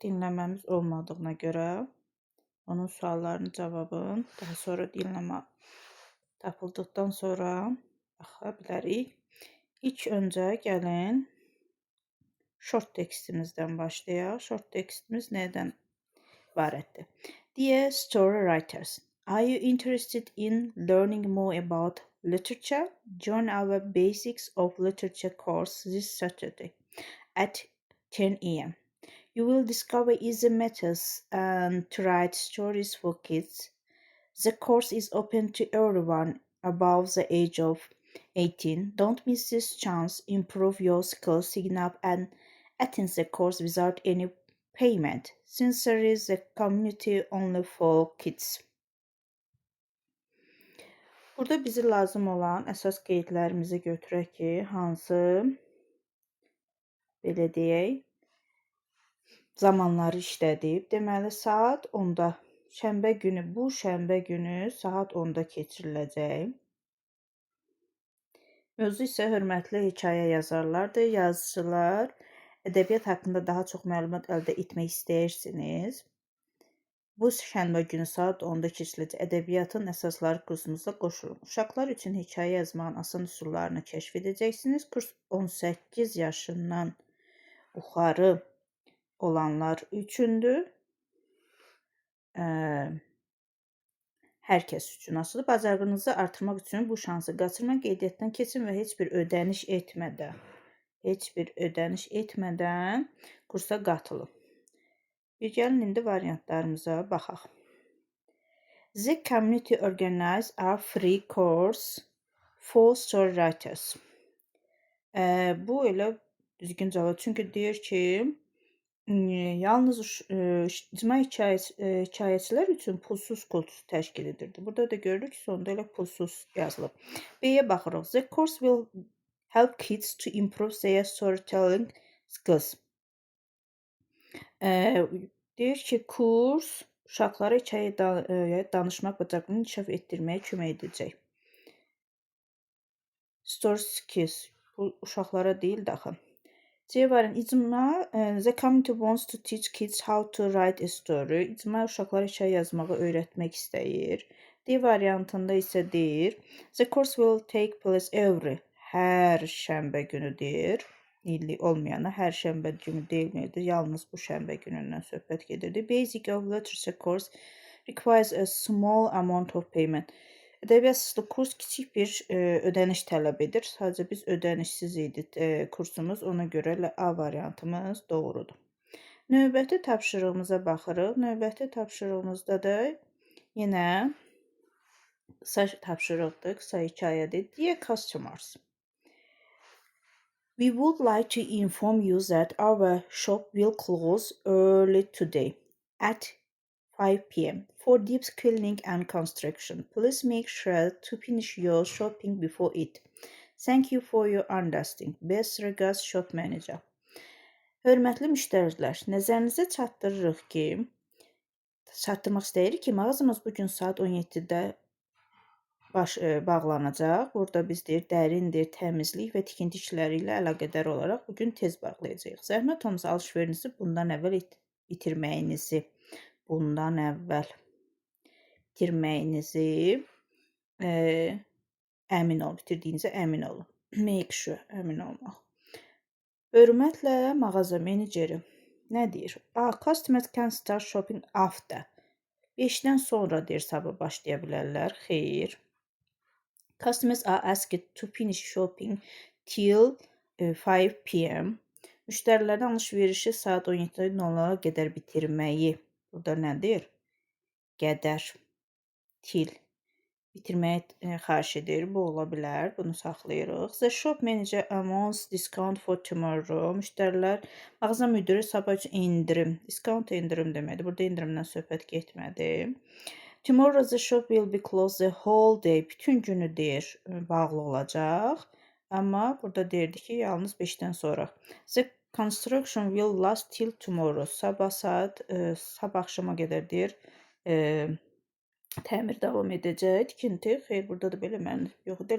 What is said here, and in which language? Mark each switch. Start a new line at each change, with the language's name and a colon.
Azerbaijani: Dinləməmiz olmadığına görə onun suallarının cavabını daha sonra dinləmə tapıldıqdan sonra baxa bilərik. İlk öncə gəlin short tekstimizdən başlayaq. Short tekstimiz nədən ibarətdir?
English: Dear story writers, are you interested in learning more about literature? Join our Basics of Literature course this Saturday at 10 a.m. You will discover easy methods to write stories for kids. The course is open to everyone above the age of 18. Don't miss this chance. Improve your skills, sign up and attend the course without any payment. Sincerely, the community only for kids.
Azerbaijani: Burada bizi lazım olan əsas qeydlərimizi götürək ki, hansı belə deyək, zamanları işlədib. Deməli, saat 10-da, bu şənbə günü saat 10-da keçiriləcək. Mövzu isə hörmətli hekayə yazarlardır, yazıcılar. Ədəbiyyat haqqında daha çox məlumat əldə etmək istəyirsiniz. Bu şənbə günü saat 10-da keçiriləcək ədəbiyyatın əsasları kursumuza qoşulun. Uşaqlar üçün hekayə yazmağın asan üsullarını kəşf edəcəksiniz. Kurs 18 yaşından yuxarı olanlar üçündür. Hər kəs üçün asılı. Bacarığınızı artırmaq üçün bu şansı qaçırmaq, qeydiyyatdan keçin və heç bir ödəniş etmədən kursa qatılın. Bir gəlin indi variantlarımıza baxaq.
English: The community organized a free course for story writers.
Azerbaijani: Bu elə düzgün cavab. Çünki deyir ki, yalnız icma hekayəçilər üçün pulsuz kurs təşkil edirdi. Burada da görürük ki, sonunda elə pulsuz yazılıb. B-yə baxırıq.
English: The course will help kids to improve their storytelling skills.
Azerbaijani: Deyir ki, kurs uşaqlara hekayə danışmaq bacarığını inkişaf etdirməyə kömək edəcək.
English: Story skills.
Azerbaijani: Bu uşaqlara deyil daxı. C variantı icma,
English: the community wants to teach kids how to write a story.
Azerbaijani: İcma uşaqlara hekayə yazmağı öyrətmək istəyir. D variantında isə deyir,
English: the course will take place
Azerbaijani: hər şənbə günü deyir. İllik olmayana hər şənbə günü deyilmirdi. Yalnız bu şənbə günündən söhbət gedirdi.
English: Basic of Literature course requires a small amount of payment.
Azerbaijani: Ədəbiyyat kurs kiçik bir ödəniş tələb edir. Sadəcə biz ödənişsiz idi kursumuz. Ona görə A variantımız doğrudur. Növbəti tapşırığımıza baxırıq. Növbəti tapşırığımızda da yenə qısa tapşırıqdır, qısa hekayədir.
English: Dear customers, we would like to inform you that our shop will close early today at 5 p.m. for deep cleaning and construction. Please make sure to finish your shopping before it. Thank you for your understanding. Best regards, shop manager.
Azerbaijani: Hörmətli müştərilər, nəzərinizə çatdırmaq istəyirik ki, mağazamız bugün saat 17-də bağlanacaq. Burada biz dərindir, təmizlik və tikinti işləri ilə əlaqədar olaraq bugün tez bağlayacağıq. Zəhmət olmasa alış-verinizi bundan əvvəl bitirməyinizi bitirdiyinizə əmin olun.
English: Make sure,
Azerbaijani: əmin olmaq. Hörmətlə mağaza meneceri nə deyir?
English: Customers can start shopping after.
Azerbaijani: 5-dən sonra deyir, sabah başlaya bilərlər. Xeyr.
English: Customers are asked to finish shopping till 5 p.m.
Azerbaijani: Müştərilərdən alış-verişi saat 17:00-a qədər bitirməyi. Burada nədir? Qədər.
English: Till.
Azerbaijani: Bitirməyi xahiş edir. Bu ola bilər. Bunu saxlayırıq.
English: The shop manager announces discount for tomorrow.
Azerbaijani: Müştərilər, mağaza müdürü sabah üçün indirim. Discount indirim deməkdir. Burada indirimdən söhbət getmədi.
English: Tomorrow the shop will be closed the whole day.
Azerbaijani: Bütün günü deyir, bağlı olacaq. Amma burada deyirdi ki, yalnız 5-dən sonra.
English: The construction will last till tomorrow.
Azerbaijani: Sabah axşama qədər deyir, Təmir davam edəcək. Tikinti, xeyr, burada da belə mənim yoxdur.